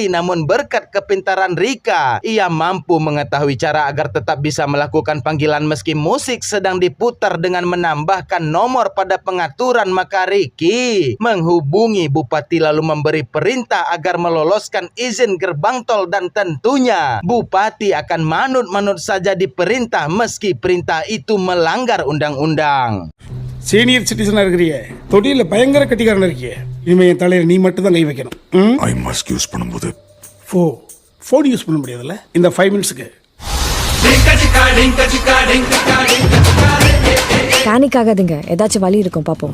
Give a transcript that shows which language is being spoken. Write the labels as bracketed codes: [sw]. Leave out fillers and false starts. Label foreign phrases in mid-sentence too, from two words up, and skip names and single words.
[id] Namun berkat kepintaran Rika, ia mampu mengetahui cara agar tetap bisa melakukan panggilan meski musik sedang diputar dengan menambahkan nomor pada pengaturan. Maka Ricky menghubungi Bupati lalu memberi perintah agar meloloskan izin gerbang tol, dan tentunya Bupati akan manut-manut saja diperintah meski perintah itu melanggar undang-undang. [ta] சீனியர் சிட்டிசனாக இருக்கிறிய, தொட்டியில் பயங்கர கட்டிக்காரன் இருக்கிய, இனிமேல் என் தலையில் நீ மட்டும் தான் கை வைக்கணும். [en] eye mask use [ta] பண்ணும்போது [en] phone use [ta] பண்ண முடியாதுல்ல இந்த 5 மினிட்ஸுக்கு. பேனிக் ஆகாதுங்க, ஏதாச்சும் வழி இருக்கும் பார்ப்போம்.